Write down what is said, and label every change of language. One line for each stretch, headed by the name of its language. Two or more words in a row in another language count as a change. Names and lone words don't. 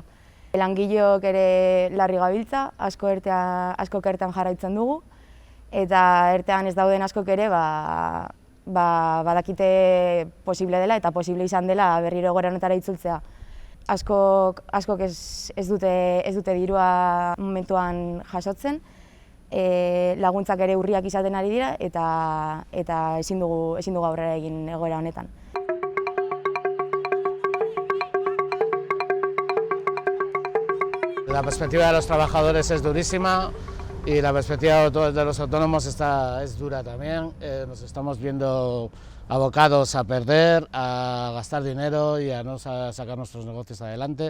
Basque: Langileok ere larri gabiltza, asko ertean jarraitzen dugu, eta ertean ez dauden askok ere badakite posible dela eta posible izan dela berriro egoera honetara itzultzea. Askok ez dute dirua momentuan jasotzen, laguntzak ere urriak izaten ari dira eta ezin dugu aurrera egin egoera honetan.
Spanish: La perspectiva de los trabajadores es durísima y la perspectiva de los autónomos es dura también. Nos estamos viendo abocados a perder, a gastar dinero y a no sacar nuestros negocios adelante.